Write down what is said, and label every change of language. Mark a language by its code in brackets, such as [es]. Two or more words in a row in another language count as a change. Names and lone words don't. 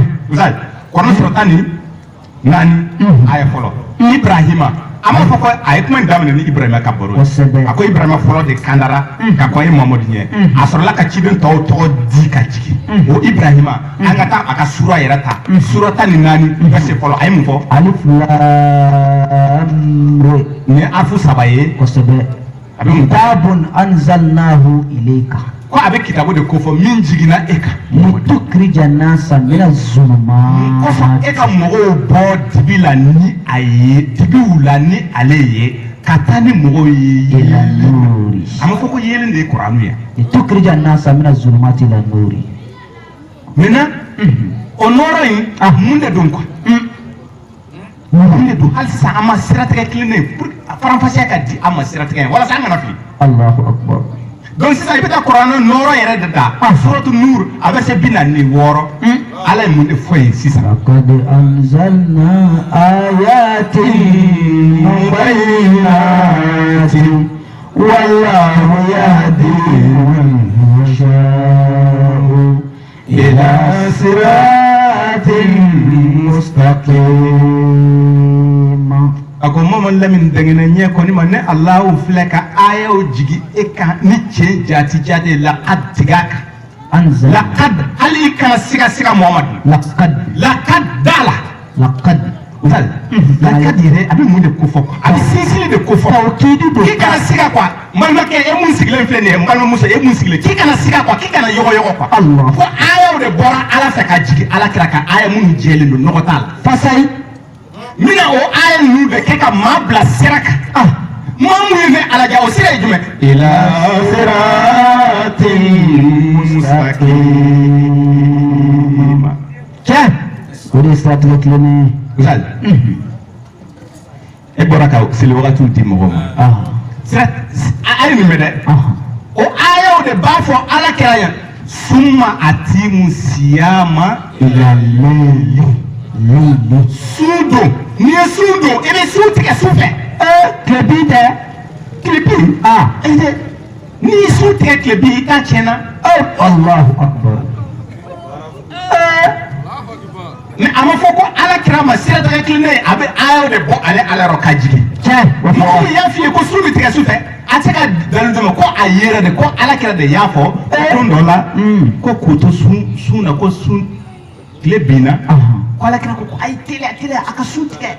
[bm] usayi kɔnɔ sɔrɔ tan ni naani a ye fɔlɔ Ibrahima a m'a fɔ ko a ye kuma in daminɛ ni Ibrahima ka baro ye a ko Ibrahima fɔlɔ de kandara ka kɔn ye Mamadu ɲɛ a sɔrɔla ka ciden tɔw tɔgɔ di ka jigin o Ibrahima an ka taa a ka sura yɛrɛ ta sura tan ni naani verset fɔlɔ a ye mun fɔ [ar] ألف لام را [bm] nin ye arifu 3 ye kosɛbɛ a bɛ mun fɔ [ar] كتاب أنزلناه إليك [bm] ko a bɛ kitabu de ko fɔ min jiginna e kan [ar] لتخرج الناس من [bm] kɔfɛ zulumati e ka mɔgɔw bɔ dibi la ni a ye dibiw la ni ale ye ka taa ni mɔgɔw ye [ar] إلى النور [bm] a ma fɔ ko yelen de ye kuranu ye [ar] لتخرج الناس من الظلمات إلى النور [bm] maintenant o nɔrɔ in mun de don quoi mun de don hali sisan an ma siratigɛ kilennen faranfasiya ka di an ma siratigɛ ye walasa an kana fili [ar] الله أكبر [bm] donc sisan i bɛ taa kuranɛ nɔrɔ yɛrɛ de ta suratu nur a bɛ se 46 ala ye mun de fɔ yen sisan [ar] لقد أنزلنا آيات مبينات والله يهدي من يشاء إلى صراط مستقيم [bm] a ko Mamadu Lamini dɛngɛnɛ ɲɛ kɔni ma ne Alahu filɛ ka ayaw jigi e kan ni tiɲɛ jati laqad tigɛ a kan anzalna laqad hali i kana siga Mamadu laqad dala laqad laqad yɛrɛ a bɛ mun de ko fɔ a bɛ sinsinni de ko fɔ tawkidi do k'i kana siga quoi balimakɛ e mun sigilen filɛ nin ye n balimamuso e mun sigilen k'i kana siga quoi k'i kana yɔgɔyɔgɔ quoi Allah ko ayaw de bɔra ala fɛ ka jigin alakira kan aya minnu jɛlen don nɔgɔ t'a la fasayi mina o aya ninnu de kɛ ka maa bila sira kan maa mun ye ne alaja o sira ye jumɛn [ar] إلى صراط مستقيم [bm] tiɲɛ o de ye siratigɛ tilennen ye misali e bɔra ka seli wagatiw di mɔgɔw ma sira a ye nin mɛn dɛ o ayaw de b'a fɔ ala kɛra yan [ar] ثم أتموا الصيام إلى الليل [bm] sun don n'i ye sun don i bɛ sun tigɛ su fɛ tile bin tɛ tile bin n'i ye sun tigɛ tile bin i t'a tiɲɛna [ar] الله أكبر [bm] mais a ma fɔ ko ala kira ma siratigɛ kilennen ye a bɛ ayaw de bɔ ale ala yɔrɔ ka jigin mɔgɔ min y'a f'i ye ko sun bɛ tigɛ su fɛ a tɛ se ka dalilu dɔ ma ko a yɛrɛ de ko ala kira de y'a fɔ don dɔ la ko k'o to sun na ko sun tile binna ko ala kira ko a ye teliya a ka sun tigɛ